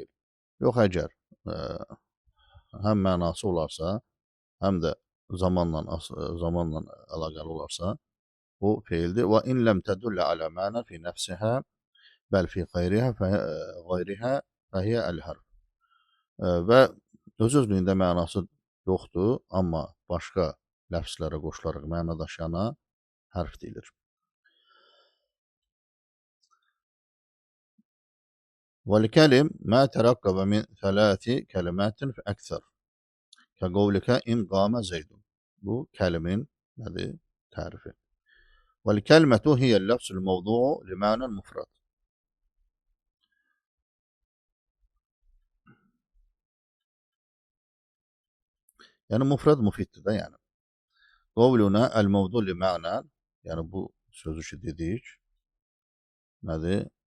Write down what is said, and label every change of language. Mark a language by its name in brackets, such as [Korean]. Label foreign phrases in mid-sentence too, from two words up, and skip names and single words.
[Azerbaijani] Yox, əgər həm mənası olarsa, həm də zamanla əlaqəli olarsa, o feildir. [Arabic] وإن لم تدل على معنى في نفسها بل في غيرها فهي الحرف. [Azerbaijani] Və öz-özlüyündə mənası yoxdur, amma başqa ləfslərə qoşularaq məna daşıyana hərf deyilir. [Arabic] وَالْكَلِمْ مَا تَرَقَّبَ مِنْ ثَلَاثِ كَلِمَاتٍ فَأَكْثَرُ كَقَوْلِكَ اِنْ قَامَ زَيْدٌ. [Azerbaijani] Bu kelimin nədir? Tərifi. [Arabic] وَالْكَلْمَةُ هِيَ اللَّفْزُ الْمَوْضُوعُ لِمَعْنًى مُفْرَدٍ. [Azerbaijani] Yəni mufrad mufiddir də yəni. [Arabic] قولنا الموضوع لمعنى, [Azerbaijani] yəni bu sözü ki dedik, nədir?